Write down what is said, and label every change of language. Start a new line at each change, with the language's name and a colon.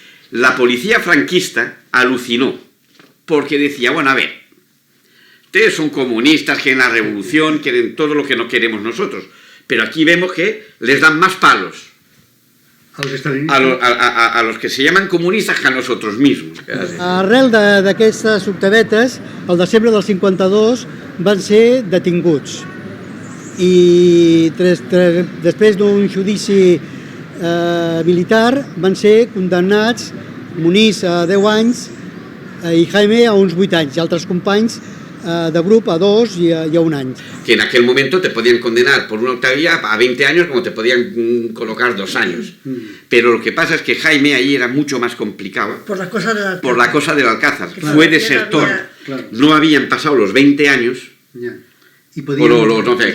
Spanish: La policía franquista alucinó porque decía, bueno, a ver, ustedes son comunistas, quieren la revolución, quieren todo lo que no queremos nosotros, pero aquí vemos que les dan más palos a los que se llaman comunistas que a nosotros mismos.
Catalan: Arrel d'aquestes octavetes, al desembre del 52 van ser detinguts i després d'un judici militar van ser condemnats Muniz a 10 anys i Jaime a uns 8 anys i altres companys de grup a 2
Spanish: y a 1 año. Que en aquel momento te podían condenar por una octavía a 20 años como te podían colocar 2 años. Pero lo que pasa es que Jaime ahí era mucho más complicado. Por la cosa del Alcázar. Por la cosa del Alcázar. Claro, fue desertor. No habían pasado los 20 años. Ya. Y podían,